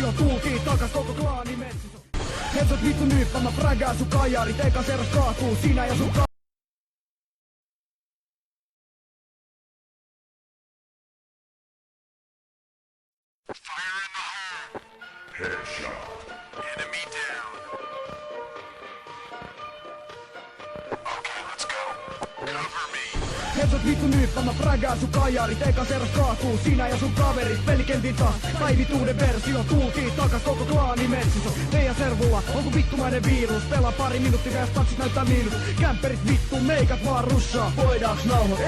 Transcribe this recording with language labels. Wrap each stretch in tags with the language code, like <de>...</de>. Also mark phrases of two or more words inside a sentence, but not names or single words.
<fi>versio. Tultiin takas koko klaani metsissä. Hetsot vittu nyyppä, mä frägään sun kajarit. Eka serras kaatuu, sinä ja sun</fi> <en>Fire in the hole! Headshot. Enemy down. Okay, let's go. Cover me.</en> <fi>Hetsot vittu nyyppä, mä frägään sun kajarit. Eka serras kaatuu, sinä ja sun kaverit. Pelikentin taas, päivituuden versio. Tultiin takas koko klaani metsissä. Teidän servulla, onko vittumainen virus? Pelaa pari minuuttia ja statsit näyttää miinus. Kämperit vittu, meikat vaan russaa. Voidaanks nauhoittaa?</fi>